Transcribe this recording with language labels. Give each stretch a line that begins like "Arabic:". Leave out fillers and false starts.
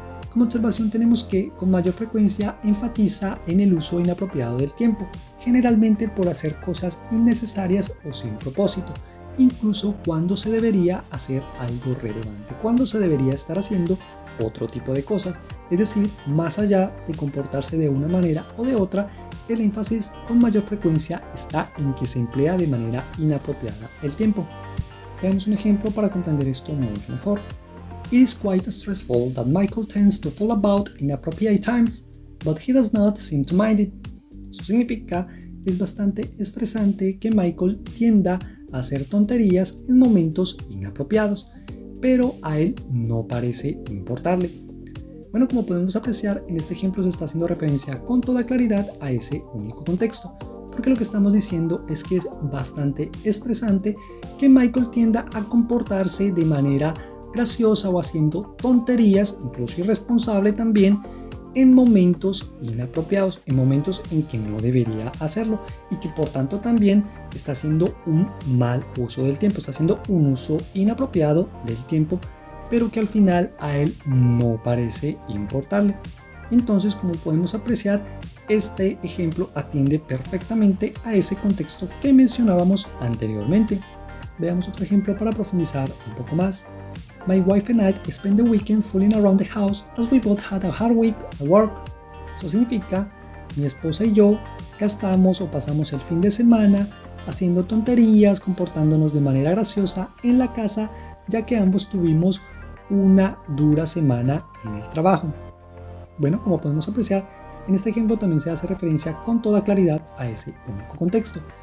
Spanish: Como observación tenemos que con mayor frecuencia enfatiza en el uso inapropiado del tiempo, generalmente por hacer cosas innecesarias o sin propósito, incluso cuando se debería hacer algo relevante, cuando se debería estar haciendo otro tipo de cosas, es decir, más allá de comportarse de una manera o de otra, el énfasis con mayor frecuencia está en que se emplea de manera inapropiada el tiempo. Veamos un ejemplo para comprender esto mucho mejor.
English: It is quite stressful that Michael tends to fool about in inappropriate times, but he does not seem to mind it.
Spanish: Eso significa, es bastante estresante que Michael tienda a hacer tonterías en momentos inapropiados, pero a él no parece importarle. Bueno, como podemos apreciar, en este ejemplo se está haciendo referencia con toda claridad a ese único contexto, porque lo que estamos diciendo es que es bastante estresante que Michael tienda a comportarse de manera graciosa o haciendo tonterías, incluso irresponsable también, en momentos inapropiados, en momentos en que no debería hacerlo y que por tanto también está haciendo un mal uso del tiempo, está haciendo un uso inapropiado del tiempo, pero que al final a él no parece importarle. Entonces, como podemos apreciar, este ejemplo atiende perfectamente a ese contexto que mencionábamos anteriormente. Veamos otro ejemplo para profundizar un poco más.
English: My wife and I spent the weekend fooling around the house as we both had a hard week at work.
Spanish: Esto significa, mi esposa y yo gastamos o pasamos el fin de semana haciendo tonterías, comportándonos de manera graciosa en la casa, ya que ambos tuvimos una dura semana en el trabajo. Bueno, como podemos apreciar, en este ejemplo también se hace referencia con toda claridad a ese único contexto.